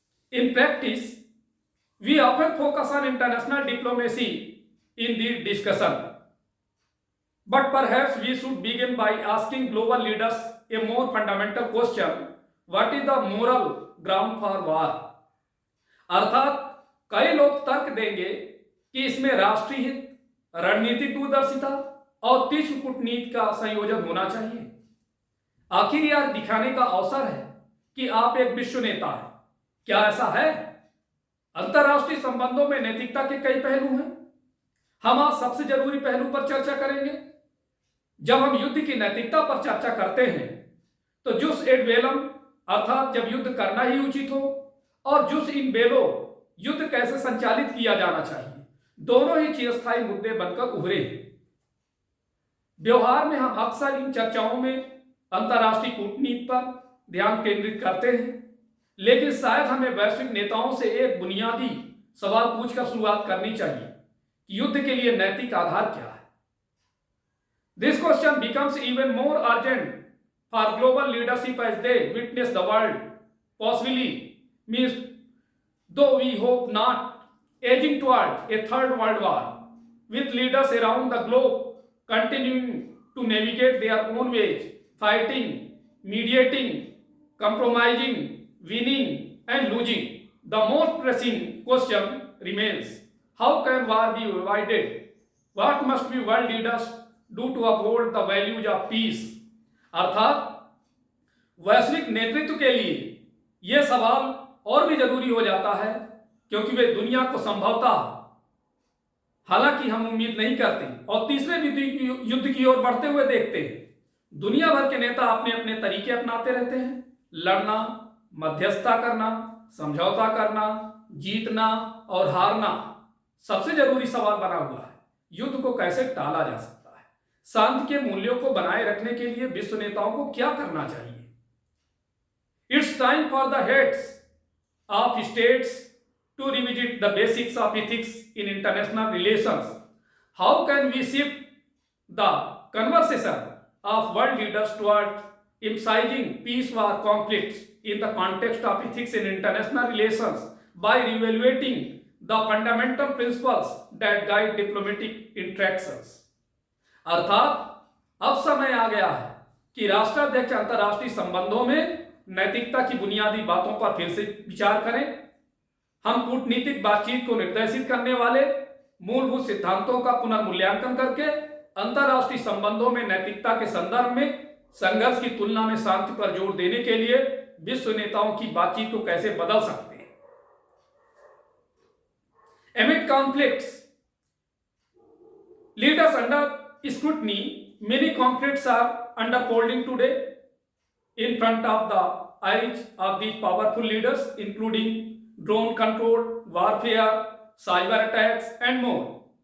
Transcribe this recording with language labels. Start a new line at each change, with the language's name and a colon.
English: In practice, we often focus on international diplomacy in the discussion. But perhaps we should begin by asking global leaders a more fundamental question: what is the moral ground for war?
Hindi: अर्थात कई लोग तर्क देंगे कि इसमें राष्ट्रीय हित, रणनीतिक दूरदर्शिता और तीक्ष्ण कूटनीति का संयोजन होना चाहिए। आखिर यह दिखाने का अवसर है कि आप एक विश्व नेता हैं। क्या ऐसा है? अंतर्राष्ट्रीय संबंधों में नैतिकता के कई पहलू हैं। हम आज सबसे जरूरी पहलू पर चर्चा करेंगे। जब हम युद्ध की नैतिकता पर चर्चा करते हैं तो जुस एट बेलम अर्थात जब युद्ध करना ही उचित हो, और जुस इन बेलो युद्ध कैसे संचालित किया जाना चाहिए, दोनों ही चिरस्थायी मुद्दे बनकर उभरे हैं। व्यवहार में हम अक्सर इन चर्चाओं में अंतर्राष्ट्रीय कूटनीति पर ध्यान केंद्रित करते हैं, लेकिन शायद हमें वैश्विक नेताओं से एक बुनियादी सवाल पूछकर शुरुआत करनी चाहिए कि युद्ध के लिए नैतिक आधार क्या है।
English: This question becomes even more urgent for global leadership as they witness the world, possibly means, though we hope not, edging toward a third world war, with leaders around the globe continuing to navigate their own ways, fighting, mediating, compromising, winning and losing. The most pressing question remains: how can war be avoided? What must be world leaders do to uphold the values of peace?
Hindi: अर्थात वैश्विक नेतृत्व के लिए यह सवाल और भी जरूरी हो जाता है, क्योंकि वे दुनिया को संभवतः, हालांकि हम उम्मीद नहीं करते और तीसरे युद्ध की ओर बढ़ते हुए देखते हैं। दुनिया भर के नेता अपने अपने तरीके अपनाते रहते हैं। लड़ना, मध्यस्थता करना, समझौता करना, जीतना और हारना। सबसे जरूरी सवाल बना हुआ है, युद्ध को कैसे टाला जा सकता है? शांति के मूल्यों को बनाए रखने के लिए विश्व नेताओं को क्या करना चाहिए?
English: It's time for the heads of states to revisit the basics of ethics in international relations. How can we shift the conversation of world leaders toward emphasizing peace war conflicts in the context of ethics in international relations by reevaluating the fundamental principles that guide diplomatic interactions?
Hindi: अर्थात अब समय आ गया है कि राष्ट्राध्यक्ष अंतर्राष्ट्रीय संबंधों में नैतिकता की बुनियादी बातों पर फिर से विचार करें। हम कूटनीतिक बातचीत को निर्देशित करने वाले मूलभूत सिद्धांतों का पुनर्मूल्यांकन करके अंतर्राष्ट्रीय संबंधों में नैतिकता के संदर्भ में संघर्ष की तुलना में शांति पर जोर देने के लिए विश्व नेताओं की बातचीत को कैसे बदल सकते हैं।
English: Amid conflicts, leaders under scrutiny, many conflicts are unfolding today in front of the eyes of these powerful leaders, including drone control, warfare, cyber attacks, and more.